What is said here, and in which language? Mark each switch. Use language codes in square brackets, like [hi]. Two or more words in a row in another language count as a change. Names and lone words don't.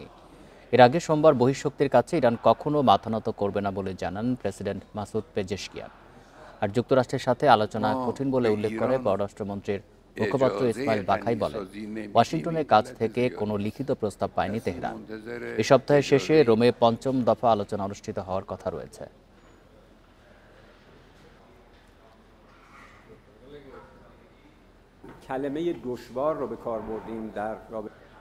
[bn] এর আগে সোমবার বহিঃশক্তির কাছে ইরান কখনো মাথা নত করবে না বলে জানান প্রেসিডেন্ট মাসুদ পেজেশকিয়ান। আর যুক্তরাষ্ট্রের সাথে আলোচনা কঠিন বলে উল্লেখ করে পররাষ্ট্রমন্ত্রীর মুখপাত্র ইসমাইল বাখাই বলেন, ওয়াশিংটনের কাছ থেকে কোনো লিখিত প্রস্তাব পায়নি তেহরান। এ সপ্তাহের শেষে রোমে পঞ্চম দফা আলোচনা অনুষ্ঠিত হওয়ার কথা রয়েছে। [fa] کلمه دشوار رو به کار بردیم در رابطه